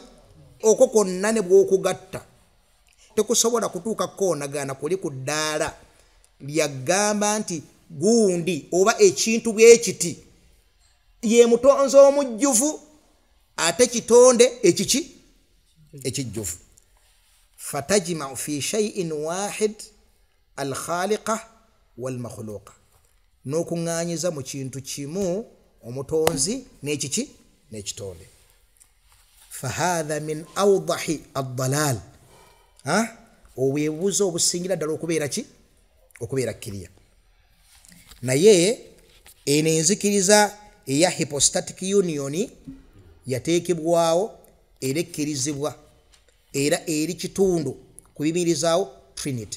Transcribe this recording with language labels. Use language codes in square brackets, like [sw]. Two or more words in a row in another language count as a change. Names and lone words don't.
[lg] Okwo kwonna ne bw'okugatta tekusobola kutuuka kukonagana kuli ku ddaala lyagamba nti gundi oba ekintu bw'ekiti ye mutonzi omujjuvu ate kitonde ekijjuvu. [ar] فتجمع في شيء واحد الخالق والمخلوق. [lg] N'okuŋŋaanyiza mu kintu kimu omutonzi n'ekitonde. [ar] فهذا من أوضح الضلال. [lg] Obwebuuzo obusingira ddala okubeera kiriya. Naye eno enzikiriza eya [en] hypostatic union [lg] yateekebwawo era ekkirizibwa era eri kitundu kubimirizaawo Trinity.